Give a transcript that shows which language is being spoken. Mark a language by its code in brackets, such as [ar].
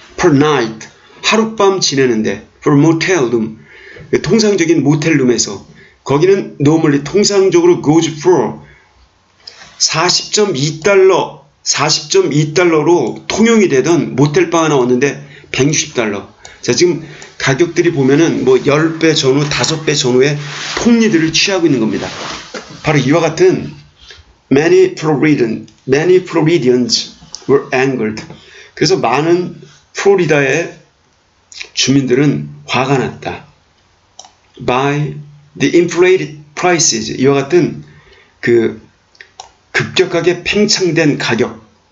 [en] per night, [ko] 하룻밤 지내는데 [en] for motel room, [ko] 통상적인 모텔룸에서. 거기는 normally 통상적으로 [en] goes for [ko] 40.2달러로 통용이 되던 모텔방 하나 왔는데 $160. 자, 지금 가격들이 보면은 뭐 10배 전후, 5배 전후의 폭리들을 취하고 있는 겁니다. 바로 이와 같은 [en] many Floridians were angered. [ko] 그래서 많은 플로리다의 주민들은 화가 났다. [en] by the inflated prices. [ko] 이와 같은 그 급격하게 팽창된 가격.